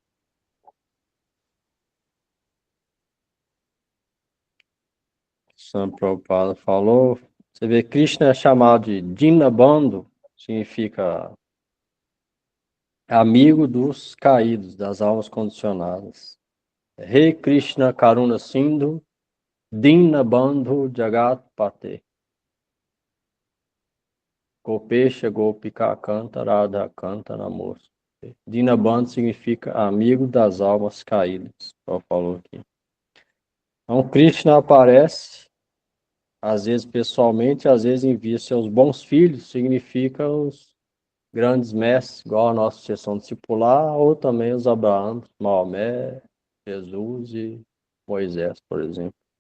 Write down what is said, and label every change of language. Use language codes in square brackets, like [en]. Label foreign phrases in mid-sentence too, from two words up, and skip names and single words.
[pt] São Prabhupada falou. Você vê, Krishna é chamado de Dinabandhu, significa amigo dos caídos, das almas condicionadas. [sa] Rei Krishna Karuna Sindhu, Dinabandhu Jagat Pate. Gopesha Gopika Canta, Radha Canta Namoso. [pt] Dinabandhu significa amigo das almas caídas, como falou aqui. Então, Krishna aparece, às vezes pessoalmente, às vezes envia seus bons filhos, significa os grandes mestres, igual a nossa sessão discipular, ou também os Abraão, Maomé, Jesus e Moisés, por exemplo.